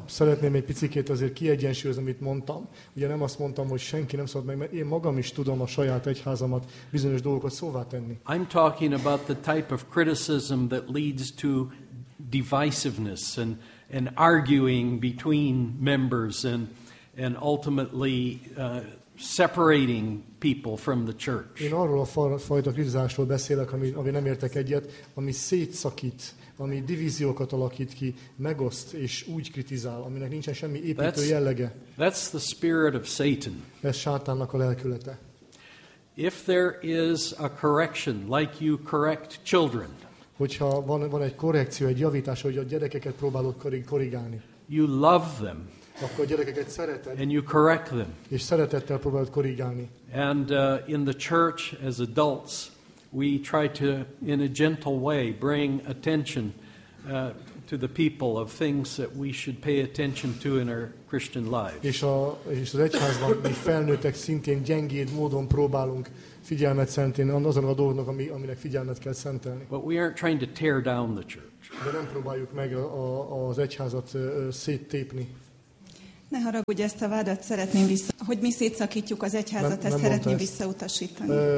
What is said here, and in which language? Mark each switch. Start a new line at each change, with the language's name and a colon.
Hungarian: Szeretném egy picit azért kiegyensúlyozni, amit mondtam. Ugye nem azt mondtam, hogy senki nem szólt meg, mert én magam is tudom a saját egyházamat bizonyos dolgokat szóvá tenni.
English: I'm talking about the type of criticism that leads to divisiveness and arguing between members and ultimately separating people from the church.
Hungarian: Én arról a fajta kritizásról beszélek, ami nem értek egyet, ami szétszakít, ami divíziókat alakít ki, megoszt és úgy kritizál, aminek nincsen semmi építő jellege.
English: That's the spirit of Satan.
Hungarian: Ez Sátánnak a lelkülete.
English: If there is a correction, like you correct children.
Hungarian: Hogyha van egy korrekció, egy javítás, hogy a gyerekeket próbálod korrigálni.
English: You love them.
Hungarian: Akkor a gyerekeket szereted.
English: And you correct them.
Hungarian: És szeretettel próbálod korrigálni.
English: And in the church as adults, we try to, in a gentle way, bring attention to the people of things that we should pay attention to in our Christian lives.
Hungarian: És az egyházban mi felnőttek szintén gyengéd módon próbálunk figyelmet szentelni azon a dolgoknak, aminek figyelmet kell szentelni.
English: But we aren't trying to tear down the church.
Hungarian: De nem próbáljuk meg az egyházat széttépni. Ne haragudj, ezt a vádat szeretném hogy mi szétszakítjuk az egyházat, ezt szeretném visszautasítani.